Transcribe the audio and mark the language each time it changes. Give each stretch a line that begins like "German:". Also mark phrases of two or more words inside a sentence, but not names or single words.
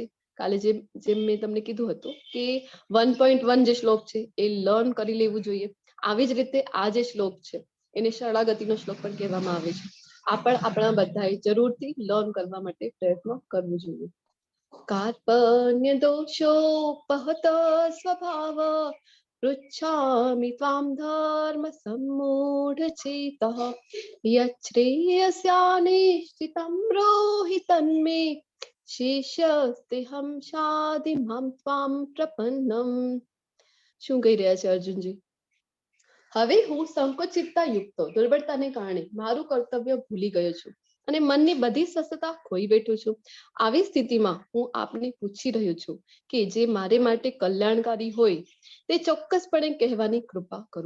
Gujarati: કાલે જેમ મેં તમને કીધું હતું કે 1.1 જે શ્લોક છે એ લર્ન કરી લેવું જોઈએ. આવી જ રીતે આ જે શ્લોક છે એને શરણાગતિનો શ્લોક પણ કહેવામાં આવે છે. આ પણ આપણા બધાએ જરૂરથી લર્ન કરવા માટે પ્રયત્ન કરવું જોઈએ.
Sanskrit: કાર્પણ્ય દોષોપહત સ્વભાવ पृच्छामि त्वां धर्म सम्मूढचेतः यच्छ्रेयस्यानिश्चितं ब्रूहि तन्मे શિષ્યસ્તેહમ શાદિમામ ત્વામ પ્રપન્નમ.
Gujarati: શું કહી રહ્યા છે અર્જુનજી? હવે હું સંકોચિતતા યુક્ત દુર્બળતાને કારણે મારું કર્તવ્ય ભૂલી ગયો છું અને મનની બધી સ્વસ્થતા ખોઈ બેઠો છું. આવી સ્થિતિમાં હું આપને પૂછી રહ્યો છું કે જે મારે માટે કલ્યાણકારી હોય તે ચોક્કસપણે કહેવાની કૃપા કરો.